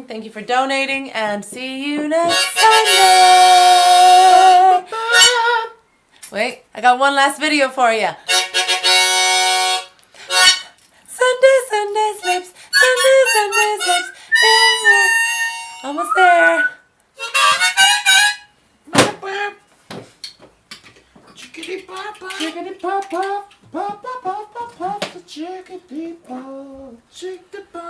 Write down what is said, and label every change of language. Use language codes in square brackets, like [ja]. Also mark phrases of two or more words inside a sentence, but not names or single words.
[en] Thank you for donating. And see you next Sunday. Wait, I got one last video for you. Sunday, Sunday Slips. Sunday, Sunday Slips. Yeah. Almost there. Chickity pop pop. Chickity pop pop, pop pop pop pop pop, chickity pop, chickity pop.